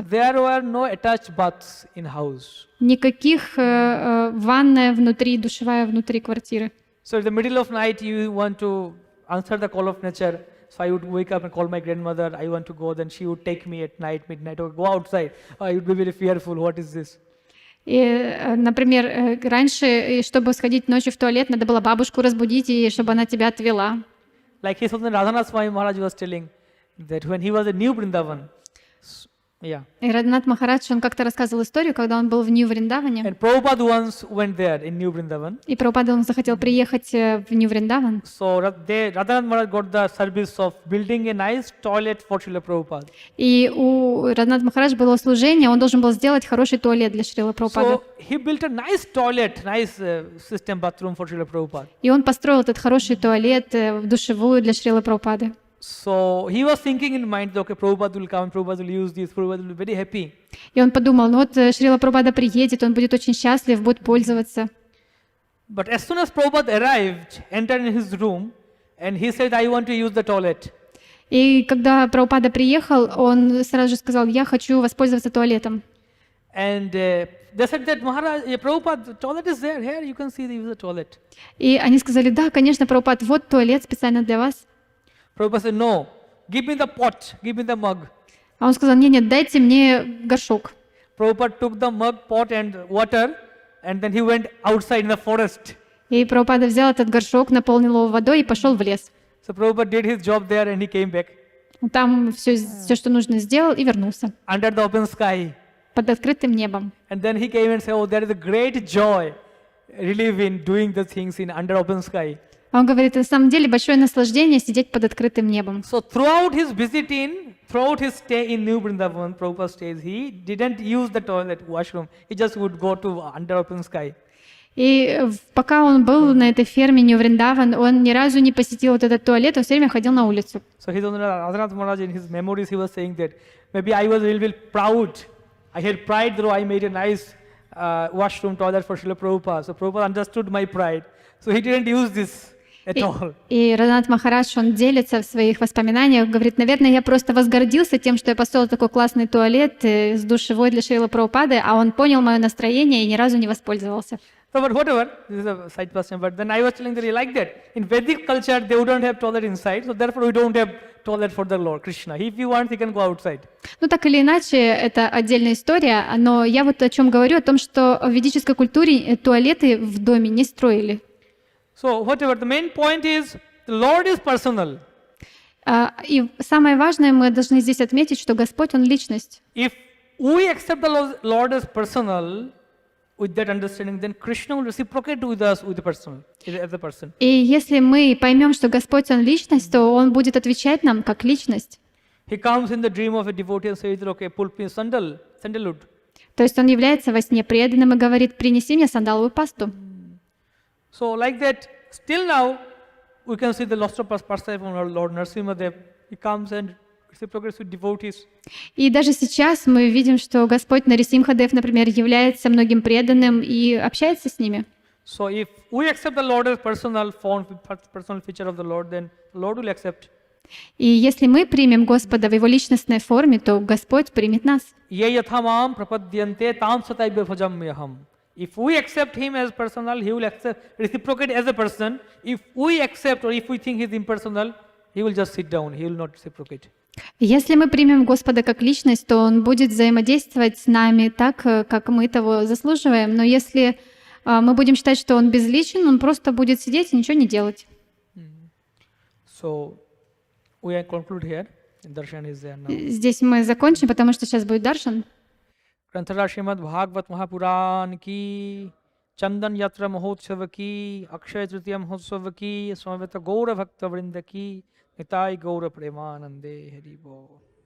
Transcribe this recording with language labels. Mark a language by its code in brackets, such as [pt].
[en] There were no attached baths in house. [ru] Никаких ванная внутри, душевая внутри квартиры. [en] So in the middle of night, you want to answer the call of nature. So I would wake up and call my grandmother. I want to go. Then she would take me at night, midnight, or go outside. I would be very fearful. What is this? [ru] И, например, раньше, чтобы сходить ночью в туалет, надо было бабушку разбудить, и чтобы она тебя отвела. [en] Like his son Radhanath Swami Maharaj was telling that when he was a new Vrindavan, Yeah. [ru] И Радханат Махарадж, он как-то рассказывал историю, когда он был в Нью-Вриндаване, [en] And Prabhupada once went there in New Vrindavan. [ru] и Прабхупада, он захотел приехать в Нью-Вриндаван, [en] So Radhanath Maharaj got the service of building a nice toilet for Srila Prabhupada. [ru] и у Радханат Махарадж было служение, он должен был сделать хороший туалет для Шрила Прабхупады. [en] So he built a nice toilet, nice system bathroom for Srila Prabhupada. [ru] И он построил этот хороший туалет, душевую для Шрилы Прабхупады. [en] So he was thinking in mind, okay, Prabhupada will come, Prabhupada will use this, Prabhupada will be very happy. [ru] И он подумал, ну вот Шрила Прабхупада приедет, он будет очень счастлив, будет пользоваться. [en] But as soon as Prabhupada arrived, entered in his room, and he said, I want to use the toilet. [ru] И когда Прабхупада приехал, он сразу же сказал, я хочу воспользоваться туалетом. [en] And they said that, Maharaj, Prabhupada, the toilet is there, here you can see the toilet. [ru] И они сказали, да, конечно, Прабхупад, вот туалет специально для вас. [en] Prabhupada said, no, give me the pot, give me the mug. [ru] А он сказал, нет, дайте мне горшок. [en] Prabhupada took the mug, pot and water, and then he went outside in the forest. [ru] И Прабхупада взял этот горшок, наполнил его водой и пошел в лес. [en] So Prabhupada did his job there and he came back [ru] Там все, что нужно, сделал и вернулся [en] under the open sky. [ru] под открытым небом. [en] And then he came and said, oh, there is a great joy, relief in doing the things in under open sky. [ru] А он говорит, на самом деле большое наслаждение сидеть под открытым небом. [en] So throughout his stay in New Vrindavan, Prabhupada stays, he didn't use the toilet, washroom. He just would go to under open sky. [ru] И пока он был на этой ферме Нью-Вриндаван, он ни разу не посетил вот этот туалет, он все время ходил на улицу. [en] So his own Radhanath Maharaj, in his memories, he was saying that maybe I was a little bit proud. I had pride though I made a nice washroom toilet for Srila Prabhupada. So Prabhupada understood my pride. So he didn't use this at all. [ru] И Радханат Махарадж, он делится в своих воспоминаниях, говорит, наверное, я просто возгордился тем, что я построил такой классный туалет с душевой для Шрилы Прабхупады, а он понял мое настроение и ни разу не воспользовался. [en] So, but whatever, this is a side question, but then I was telling that like that. In Vedic culture, they wouldn't have toilet inside, so therefore we don't have toilet for the Lord Krishna. If he wants, he can go outside. [ru] Ну, так или иначе, это отдельная история, но я вот о чем говорю, о том, что в ведической культуре туалеты в доме не строили. [en] So, whatever, the main point is, the Lord is personal. [ru] И самое важное, мы должны здесь отметить, что Господь, Он личность. [en] If we accept the Lord as personal, with that understanding, then Krishna will reciprocate with us with the person, as a person. [ru] И если мы поймем, что Господь, Он личность, то Он будет отвечать нам как личность. [en] He comes in the dream of a devotee and says, okay, pull me sandalwood. [ru] То есть Он является во сне преданным и говорит, принеси мне сандаловую пасту. [en] So like that, still now, we can see the lost of perspective of our Lord Narasimhadev. He comes and reciprocates with devotees. [ru] И даже сейчас мы видим, что Господь Нарисимхадев, например, является многим преданным и общается с ними. [en] So if we accept the Lord as personal feature of the Lord, then the Lord will accept. [ru] И если мы примем Господа в Его личностной форме, то Господь примет нас. [sa] Ye yathamam prapadyante tam sataiva bhajamyaham. [en] If we accept Him as personal, He will reciprocate as a person. If we accept or if we think He is impersonal, He will just sit down. He will not reciprocate. [ru] Если мы примем Господа как личность, то Он будет взаимодействовать с нами так, как мы того заслуживаем. Но если мы будем считать, что Он безличен, Он просто будет сидеть и ничего не делать. [en] So we conclude here. Darshan is there now. [ru] Здесь мы закончим, потому что сейчас будет даршан. [hi] ग्रंथरा Shrimad Bhagavat Mahapuran की चंदन यात्रा महोत्सव की अक्षय तृतीया महोत्सव की समवेत गौर भक्त वृंद की निताय गौर प्रेमानंदे हरि बोल।